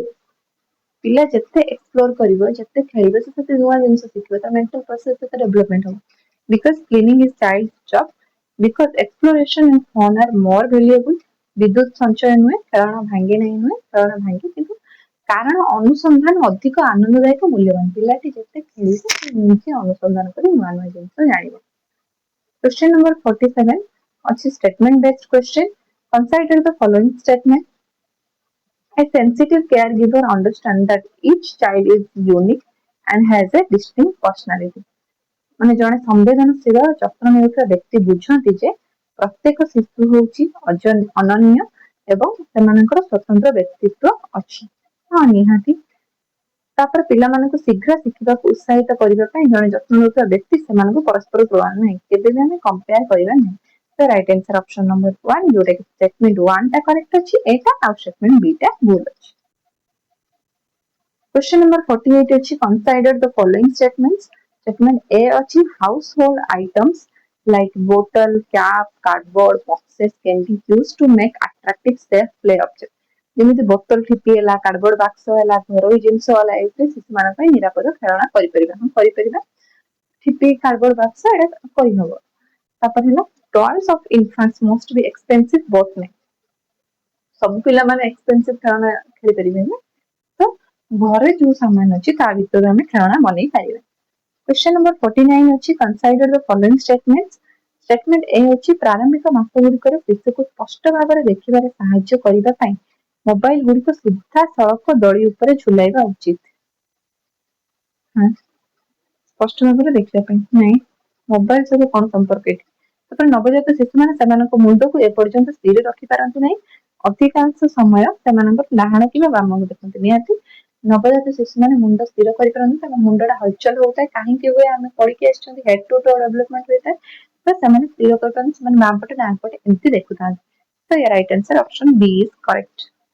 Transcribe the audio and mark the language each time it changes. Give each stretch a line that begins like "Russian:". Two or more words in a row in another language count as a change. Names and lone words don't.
Odia: ପିଲା ଯେତେ ଏକ୍ସପ୍ଲୋର କରିବ ଯେତେ ଖେଳିବ ସେ ସେତେ ନୂଆ ଜିନିଷ ଶିଖିବ ତା
English: mental process
Odia: ସେତେ ଡେଭଲପମେଣ୍ଟ ହବ।
English: Because cleaning is child's job, because exploration and fun are more valuable,
Odia: ବିଦ୍ୟୁତ ସଞ୍ଚୟ ନୁହେଁ ଖେଳଣା ଭାଙ୍ଗେ ନାହିଁ ନୁହେଁ ଖେଳଣା ଭାଙ୍ଗେ କିନ୍ତୁ କାରଣ ଅନୁସନ୍ଧାନ ଅଧିକ ଆନନ୍ଦଦାୟକ ମୂଲ୍ୟବାନ ପିଲାଟି ଯେତେ ଖେଳିବ ସେ ନିଜେ ଅନୁସନ୍ଧାନ କରି ନୂଆ ନୂଆ ଜିନିଷ ଜାଣିବ।
English: Question number 47 ଅଛି statement based question. Consider the following statement. A sensitive caregiver understands that each child is unique and has a distinct personality.
Odia: ମାନେ ଜଣେ ସମ୍ବେଦନଶୀଳ ଯତ୍ନ ନେଉଥିବା ବ୍ୟକ୍ତି ବୁଝନ୍ତି ଯେ ପ୍ରତ୍ୟେକ ଶିଶୁ ହେଉଛି ଅନନ୍ୟ ଏବଂ ସେମାନଙ୍କର ସ୍ୱତନ୍ତ୍ର ବ୍ୟକ୍ତିତ୍ୱ ଅଛି। ହଁ ନିହାତି ତାପରେ ପିଲାମାନଙ୍କୁ ଶୀଘ୍ର ଶିଖିବାକୁ ଉତ୍ସାହିତ କରିବା ପାଇଁ ଜଣେ ଯତ୍ନ ନେଉଥିବା ବ୍ୟକ୍ତି ସେମାନଙ୍କୁ ପରସ୍ପର ତୁଳନା ନାହିଁ କେବେ ବି ଆମେ କମ୍ପେୟାର କରିବା ନାହିଁ। ତ
English: right answer option number 1
Odia: ଯୋଉଟା କି ଷ୍ଟେଟମେଣ୍ଟ 1 ଟା କରେକ୍ଟ ଅଛି ଏଇଟା ଆଉ ଷ୍ଟେଟମେଣ୍ଟ B ଟା ଭୁଲ ଅଛି।
English: Question number 48 ଅଛି consider the following statements. Statement A ଅଛି household items like bottle, cap, cardboard, boxes can be used to make attractive safe play objects.
Odia: ଯେମିତି ବୋତଲ ଠିପି ହେଲା
English: cardboard box
Odia: ହେଲା ଘରୋଇ ଜିନିଷ ହେଲା ଏଇଥିରେ ଶିଶୁମାନଙ୍କ ପାଇଁ ନିରାପଦ ଖେଳଣା କରିପାରିବା ହଁ କରିପାରିବା ଠିପି
English: cardboard box
Odia: ଏଇଟା କରିହବ। ତାପରେ ହେଲା
English: toys of infants must be expensive both may
Odia: ସବୁ ପିଲାମାନେ ଏକ୍ସପେନ୍ସିଭ ଖେଳଣା ଖେଳିପାରିବେନି ତ ଘରେ ଯୋଉ ସାମାନ ଅଛି ତା ଭିତରୁ ଆମେ ଖେଳଣା ବନେଇ ପାରିବା।
English: Question number 49 ଅଛି consider the following statements.
Odia: Statement A ଅଛି ପ୍ରାରମ୍ଭିକ ମାସ ଗୁଡ଼ିକରେ ଶିଶୁକୁ ସ୍ପଷ୍ଟ ଭାବରେ ଦେଖିବାରେ ସାହାଯ୍ୟ କରିବା ପାଇଁ ମୋବାଇଲ ଗୁଡ଼ିକ ସିଧାସଳଖ ଦଳି ଉପରେ ଝୁଲାଇବା ଉଚିତ। ସ୍ପଷ୍ଟ ଭାବରେ ଦେଖିବା ପାଇଁ ନାଇଁ ମୋବାଇଲ ସହିତ କଣ ସମ୍ପର୍କ ଏଠି? ତାପରେ ନବଜାତ ଶିଶୁମାନେ ସେମାନଙ୍କ ମୁଣ୍ଡକୁ ଏପର୍ଯ୍ୟନ୍ତ ସ୍ଥିର ରଖିପାରନ୍ତି ନାହିଁ ଅଧିକାଂଶ ସମୟ ସେମାନଙ୍କର ଡାହାଣ କିମ୍ବା ବାମକୁ ଦେଖନ୍ତି ନିହାତି ନବଜାତ ଶିଶୁମାନେ ମୁଣ୍ଡ ସ୍ଥିର କରିପାରନ୍ତି ତାଙ୍କ ମୁଣ୍ଡଟା ହଲଚଲ ହଉଥାଏ କାହିଁକି ହୁଏ ଆମେ ପଢିକି ଆସିଛନ୍ତି
English: head to toe development
Odia: ହୋଇଥାଏ ତ ସେମାନେ ସ୍ଥିର କରିପାରନ୍ତି ସେମାନେ ବାମ ପଟେ ଡାହାଣ ପଟେ ଏମିତି ଦେଖୁଥାନ୍ତି ତ ୟା
English: right answer option B is correct.